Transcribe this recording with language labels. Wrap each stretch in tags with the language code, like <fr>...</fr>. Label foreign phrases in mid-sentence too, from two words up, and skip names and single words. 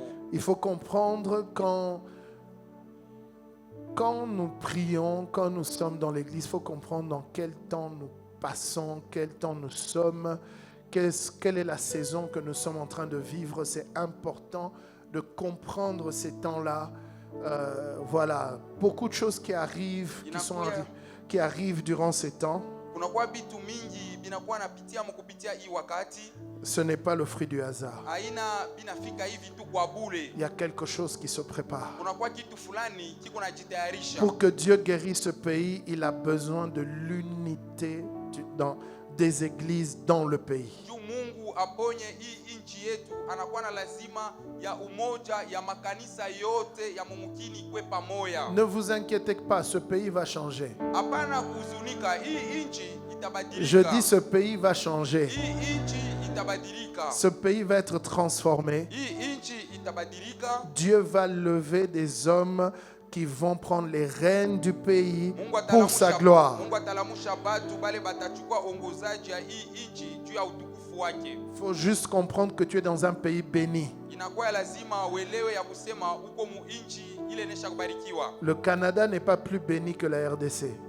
<fr>Il faut comprendre quand nous prions, quand nous sommes dans l'église, il faut comprendre dans quel temps nous passons, quel temps nous sommes, quelle est la saison que nous sommes en train de vivre. C'est important de comprendre ces temps-là. Voilà, beaucoup de choses qui arrivent, qui arrivent durant ces temps.</fr> <sw>Kunakuwa bitu mingi binakuwa napitia mkupitia hii wakati.</sw> <fr>Ce n'est pas le fruit du hasard.</fr> <sw>Haina binafika hivi tu kwa bure.</sw> <fr>Il y a quelque chose qui se prépare.</fr> <sw>Kunakuwa kitu fulani kiko najitayarisha.</sw> <fr>Pour que Dieu guérisse ce pays, il a besoin de l'unité des églises dans le pays.</fr> <sw>Mungu aponye hii nchi yetu, anakuwa na lazima ya umoja ya makanisa yote ya mumukini kwe pamoja.</sw> <fr>Ne vous inquiétez pas, ce pays va changer.</fr> <sw>Hapana kuhuzunika, hii nchi itabadilika.</sw> <fr>Je dis ce pays va changer.</fr> <sw>Hii nchi itabadilika.</sw> <fr>Ce pays va être transformé.</fr> <sw>Hii nchi itabadilika.</sw> <fr>Dieu va lever des hommes qui vont prendre les rênes du pays pour sa gloire. Il faut juste comprendre que tu es dans un pays béni. Le Canada n'est pas plus béni que la RDC.</fr>